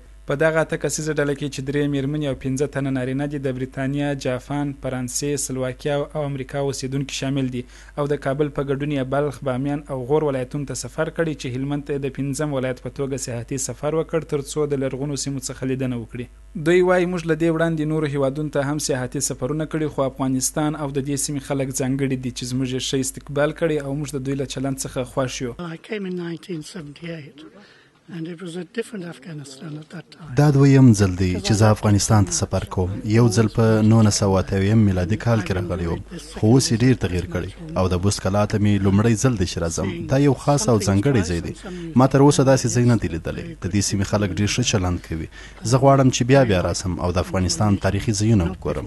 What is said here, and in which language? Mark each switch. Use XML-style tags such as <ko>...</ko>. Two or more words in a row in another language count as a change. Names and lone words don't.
<ps>په دغه 8 کسیزه ډله کې چې 3 میرمنې او 15 تنه نارینه دي د بریتانیا، جاپان، فرانسې، سلواکیا او امریکا اوسیدونکي شامل دي او د کابل په ګډون یې بلخ، بامیان او غور ولایتونو ته سفر کړی چې هلمند ته د 5م ولایت په توګه سیاحتي سفر وکړ ترڅو د لرغونو سیمو څخه لیدنه وکړي. دوی وایي موږ له دې وړاندې نورو هیوادونو ته هم سیاحتي سفرونه کړي خو افغانستان او د دې سیمې خلک ځانګړي دي چې زموږ یې ښه استقبال کړي او موږ د دوی له چلند څخه خوښ یو.</ps> <en>And it was a different Afghanistan at that time.</en> <ps>دا دویم ځل دی چې زه افغانستان ته سفر کوم. یو ځل په 1988 میلادي کال کې راغلی وم خو اوس یې ډېر تغییر کړی او د بست کلا ته مې لومړی ځل دی چې راځم. دا یو خاص او ځانګړی ځای دی. ما تر اوسه داسې ځای نه دی لیدلی. د دې سیمې خلک ډېر ښه چلند کوي. زه غواړم چې بیا راسم او د افغانستان تاریخي ځایونه وګورم.</ps>